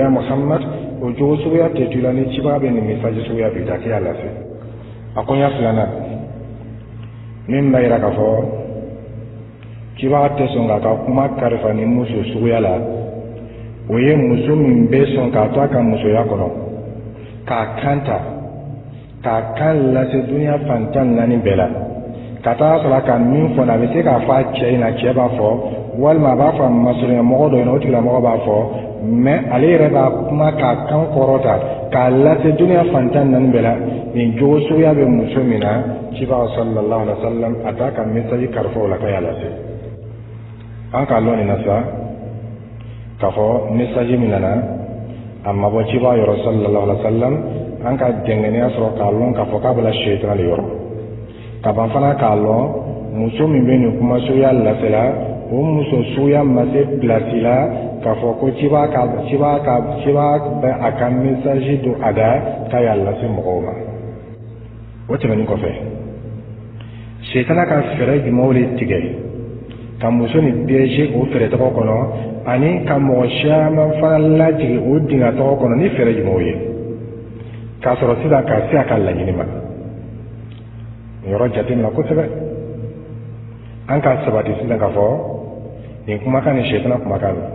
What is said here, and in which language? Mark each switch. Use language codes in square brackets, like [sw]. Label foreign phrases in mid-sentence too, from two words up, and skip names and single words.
[bm] ya Muhammad o jogo suguya tɛ tu la ni cibaga bɛ nin message suguya bɛ da k'i y'a lase a koɲa filanan min b'a yira k'a fɔ cibaga tɛ sɔn k'a ka kuma kalifa ni muso suguya la o ye muso min bɛ sɔn k'a to a ka musoya kɔnɔ k'a kan ta k'a kan lase duniya fan 14 bɛɛ la ka taa sɔrɔ a ka min fɔ a bɛ se k'a fɔ a cɛ ɲɛna cɛ b'a fɔ walima a b'a fɔ a masurunya mɔgɔ dɔ ɲɛna o tigilamɔgɔ b'a fɔ mais ale yɛrɛ b'a kuma k'a kan kɔrɔta k'a lase duniya fan 14 bɛɛ la nin jogo suguya bɛ muso min na cibaga [ar] صلى الله عليه وسلم [bm] a t'a ka message kalifa o la k'a y'a lase an k'a lɔn nin na sa k'a fɔ message min nana a ma bɔ cibaga yɔrɔ [ar] صلى الله عليه وسلم [bm] an ka dɛngɛniya sɔrɔ k'a lɔn k'a fɔ k'a bɛla shaitan de yɔrɔ ka ban fana k'a lɔn muso min bɛ nin kuma suguya lasela o muso suguya ma se place la k'a fɔ ko cibaga bɛ a ka message don a da k'a y'a lase mɔgɔw ma o tɛmɛnen kɔfɛ shaitan ka fɛɛrɛ jumɛnw de tigɛ ka muso ni piéger o fɛɛrɛ tɔgɔ kɔnɔ ani ka mɔgɔ caman fana lajigin o dingɛ tɔgɔ kɔnɔ ni fɛɛrɛ jumɛnw ye k'a sɔrɔ sisan ka se a ka laɲini ma yɔrɔ jateminɛ kosɛbɛ an ka sabati sisan k'a fɔ nin kumakan ni shaitan kumakan